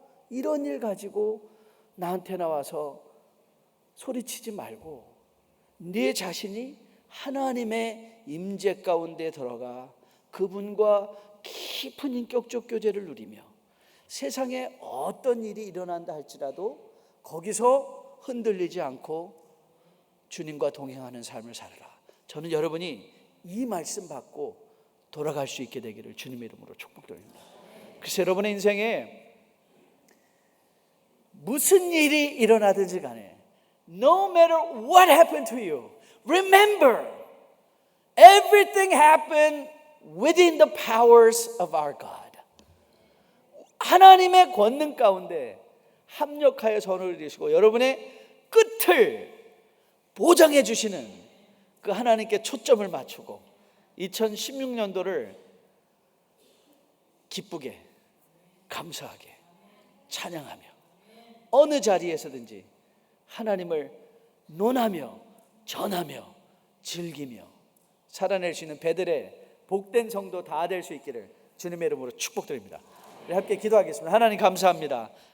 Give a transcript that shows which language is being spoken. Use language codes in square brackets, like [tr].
[ko] 이런 일 가지고 나한테 나와서 소리치지 말고 네 자신이 하나님의 임재 가운데 들어가 그분과 깊은 인격적 교제를 누리며 세상에 어떤 일이 일어난다 할지라도 거기서 흔들리지 않고 주님과 동행하는 삶을 살아라. 저는 여러분이 이 말씀 받고 돌아갈 수 있게 되기를 주님의 이름으로 축복드립니다. 그래서 여러분의 인생에 무슨 일이 일어나든지 간에 [en] No matter what happened to you, remember everything happened within the powers of our God. [ko] 하나님의 권능 가운데 합력하여 선을 이루시고 여러분의 끝을 보장해 주시는 그 하나님께 초점을 맞추고 2016년도를 기쁘게, 감사하게, 찬양하며 어느 자리에서든지 하나님을 논하며 전하며 즐기며 살아낼 수 있는 배들의 복된 성도 다 될 수 있기를 주님의 이름으로 축복드립니다. 우리 함께 기도하겠습니다. 하나님 감사합니다.